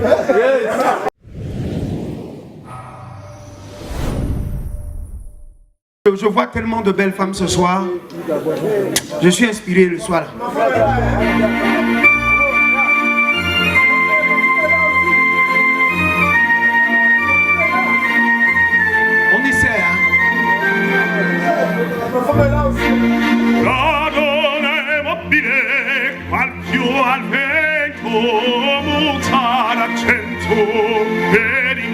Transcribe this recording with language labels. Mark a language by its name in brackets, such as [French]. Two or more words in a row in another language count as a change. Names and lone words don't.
[French] Je vois tellement de belles femmes ce soir. Je suis inspiré le soir. On essaie, hein. [Italian] Al più al vento muta l'accento per il